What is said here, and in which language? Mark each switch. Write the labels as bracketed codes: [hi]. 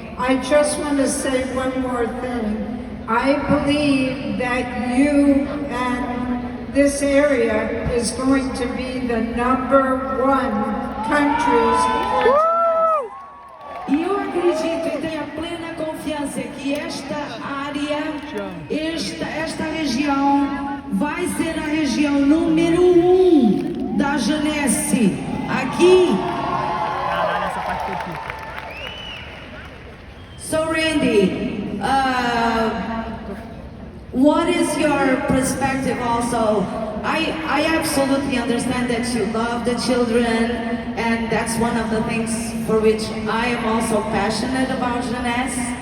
[en] I just want to say one more thing. I believe that you and this area is going to be the #1 countries for [pt] E eu acredito e tenho a plena confiança que esta área, esta região vai ser a região número 1 da Genesse aqui. Caralho, essa parte foi pica. [en] So Randy, what is your perspective also? I absolutely understand that you love the children, and that's one of the things for which I am also passionate about Jeunesse.